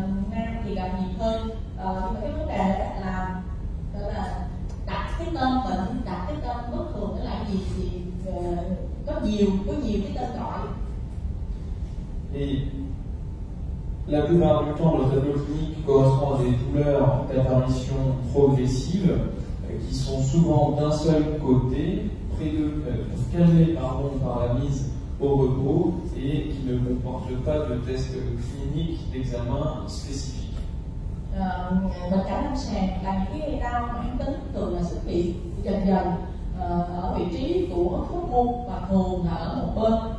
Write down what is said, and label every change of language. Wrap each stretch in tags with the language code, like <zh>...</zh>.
<vi>Nam thì gặp nhiều hơn, nhưng mà cái vấn đề là gọi là đặt cái tên bệnh, đặt cái tên bất thường là gì thì có nhiều cái tên gọi.</vi> <fr>Et la plupart du temps, le tableau clinique correspond à des douleurs d'apparition progressive qui sont souvent d'un seul côté, calmées par la mise au repos et qui ne comportent pas de test clinique d'examen spécifique.</fr> <vi>Bệnh cảnh lâm sàng là những cái đau mãn tính thường là xuất hiện dần dần ở vị trí của khớp môn và thường là ở một bên.</vi>